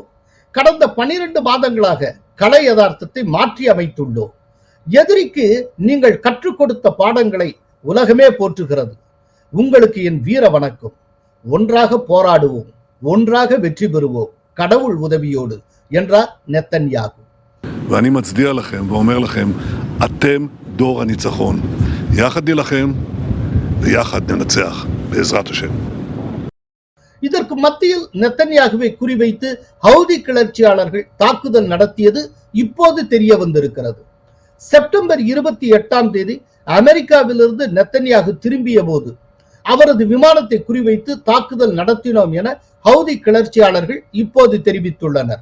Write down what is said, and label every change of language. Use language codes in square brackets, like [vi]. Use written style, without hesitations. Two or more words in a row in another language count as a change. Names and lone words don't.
[ta] கடந்த 12 மாதங்களாக கள யதார்த்தத்தை மாற்றி அமைத்துள்ளோம். எதிரிக்கு நீங்கள் கற்றுக் கொடுத்த பாடங்களை உலகமே போற்றுகிறது. உங்களுக்கு என் வீர வணக்கம். ஒன்றாக போராடுவோம், ஒன்றாக வெற்றி பெறுவோம், கடவுள் உதவியோடு என்றார் நெத்தன்யாகு. [he] ואני מצדיע לכם ואומר לכם, אתם דור הניצחון. יחד נילחם ויחד ננצח בעזרת השם. [ta] இதற்கு மத்தியில் நெத்தன்யாகுவை குறிவைத்து ஹவுதி கிளர்ச்சியாளர்கள் தாக்குதல் நடத்தியது இப்போது தெரிய வந்திருக்கிறது. செப்டம்பர் 28ஆம் தேதி அமெரிக்காவிலிருந்து நெத்தன்யாகு திரும்பிய போது அவரது விமானத்தை குறிவைத்து தாக்குதல் நடத்தினோம் என ஹவுதி கிளர்ச்சியாளர்கள் இப்போது தெரிவித்துள்ளனர்.